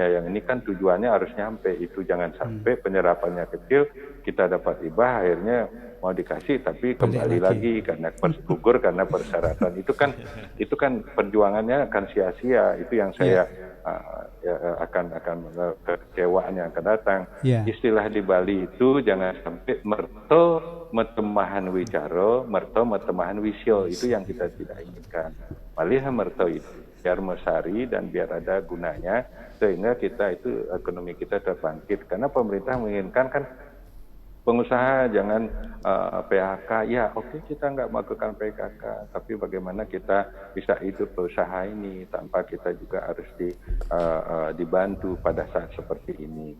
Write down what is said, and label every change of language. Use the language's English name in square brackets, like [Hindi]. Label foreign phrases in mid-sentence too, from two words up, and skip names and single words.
[Indonesian] Yang ini kan tujuannya harus nyampe. Itu jangan sampai penyerapannya kecil, kita dapat hibah akhirnya mau dikasih tapi kembali lagi karena gugur karena persyaratan. Itu kan perjuangannya akan sia-sia. Itu yang saya akan kekecewaan yang akan datang. Istilah di Bali itu jangan sampai [Balinese] merto metemahan wicaro, merto metemahan wisyo. [Indonesian] Itu yang kita tidak inginkan. [Balinese] Malih merto [Indonesian] itu biar mesari dan biar ada gunanya sehingga kita itu ekonomi kita terbangkit. Karena pemerintah menginginkan kan pengusaha jangan PHK. Ya oke, kita nggak melakukan PKK, tapi bagaimana kita bisa hidup berusaha ini tanpa kita juga harus dibantu pada saat seperti ini.